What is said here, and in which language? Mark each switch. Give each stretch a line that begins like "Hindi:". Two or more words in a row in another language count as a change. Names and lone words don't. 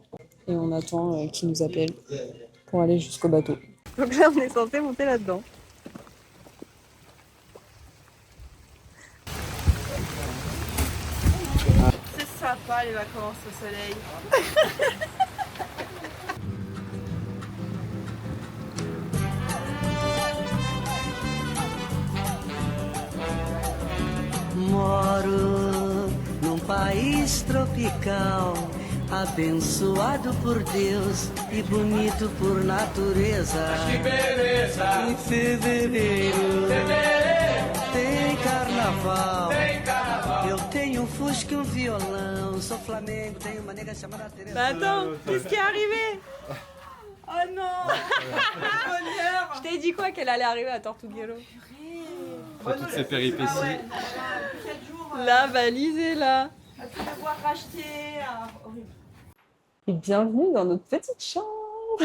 French: Et on attend qu'il nous appelle pour aller jusqu'au bateau. Donc là, on est censé monter là-dedans. C'est sympa les vacances au soleil.
Portuguese: Moro num país tropical, abençoado por Deus e bonito por natureza. Que beleza! Em fevereiro tem carnaval. Eu tenho um fusca e um violão. Sou Flamengo, tenho uma nega chamada Teresa.
French: Bah attends, qu'est-ce qui est arrivé? Oh non! Je t'ai dit quoi qu'elle allait arriver à Tortuguero? Après toutes ces péripéties. La valise est là. Et bienvenue dans notre petite chambre.